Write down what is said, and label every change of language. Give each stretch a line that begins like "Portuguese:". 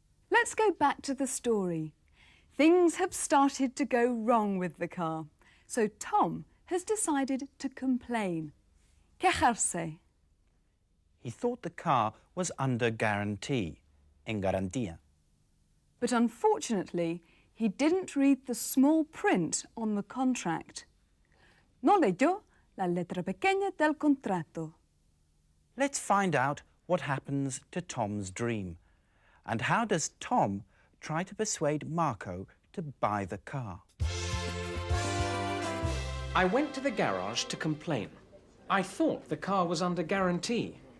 English: Let's go back to the story. Things have started to go wrong with the car, so Tom has decided to complain.
Spanish: Quejarse.
English: He thought the car was under guarantee,
Spanish: en garantía.
English: But unfortunately, He didn't read the small print on the contract.
Spanish: No leyó la letra pequeña del contrato.
English: Let's find out what happens to Tom's dream. And how does Tom try to persuade Marco to buy the car? I went to the garage to complain. I thought the car was under guarantee.